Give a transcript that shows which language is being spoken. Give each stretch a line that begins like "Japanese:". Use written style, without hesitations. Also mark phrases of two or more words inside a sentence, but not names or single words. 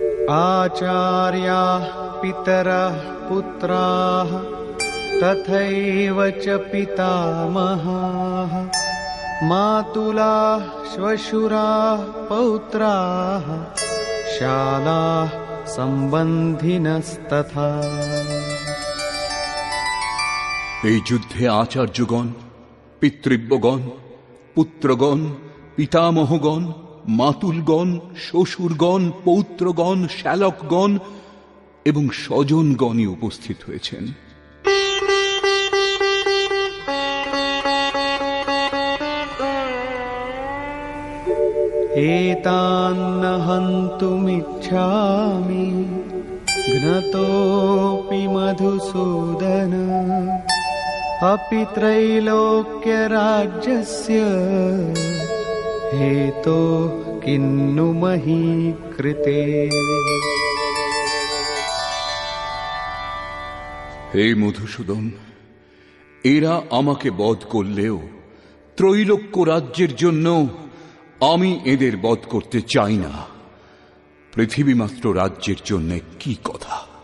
Sanskrit: आचार्याः पितरः पुत्राः तथैव च पितामहाः मातुलाः श्वशुराः पौत्राः शालाः सम्बन्धिनस्तथा।
Bangla: এই যুদ্ধে আচার্যগণ, পিতৃব্যগণ, পুত্রগণ, পিতামহগণ, মাতুলগণ, শ্বশুরগণ, পৌত্রগণ, শ্যালকগণ এবং স্বজনগণই উপস্থিত হয়েছেন।
Sanskrit: एतान्न हन्तुमिच्छामि घ्नतोऽपि मधुसूदन अपि त्रैलोक्यराज्यस्य हेतोः किन्नु मही कृते।
Bangla: হে মধুসূদন, এরা আমাকে বধ করলেও ত্রৈলোক্য রাজ্যের জন্য আমি এদের বধ করতে চাই না। পৃথিবী মাত্র রাজ্যের জন্য কি কথা।